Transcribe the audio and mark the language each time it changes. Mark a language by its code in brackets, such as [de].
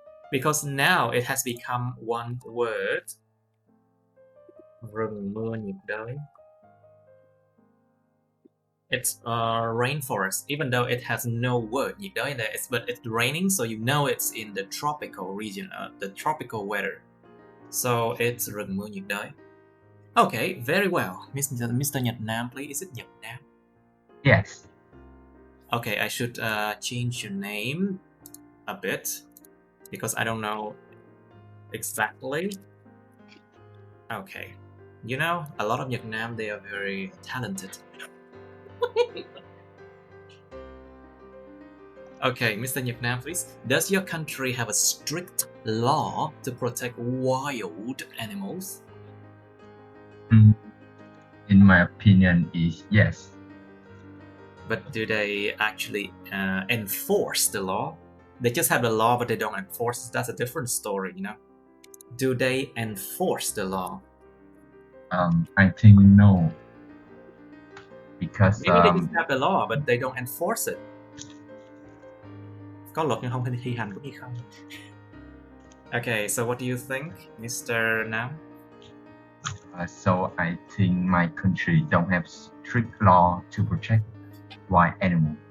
[en] Because now it has become one word. [vi] Rừng mưa nhiệt đới. [en] It's rainforest, even though it has no word nhiệt đới in there. But it's raining, so you know it's in the tropical region, the tropical weather. So it's [vi] rừng mưa nhiệt đới. [en] Okay, very well. Mr. Nhật Nam, please. Is it Nhật Nam? Yes. Okay, I should change your name a bit because I don't know exactly. Okay. You know, a lot of Nhật Nam, they are very talented. Okay, Mr. Nhật Nam, please. Does your country have a strict law to protect wild animals? In my opinion, is yes. But do they actually enforce the law? They just have the law, but they don't enforce. That's a different story, you know. Do they enforce the law? I think no. Because maybe they just have the law, but they don't enforce it. [vi] Có luật nhưng không thi hành cũng như không. [en] Okay, so what do you think, Mr. Nam? So I think my country don't have strict law to protect wild animal.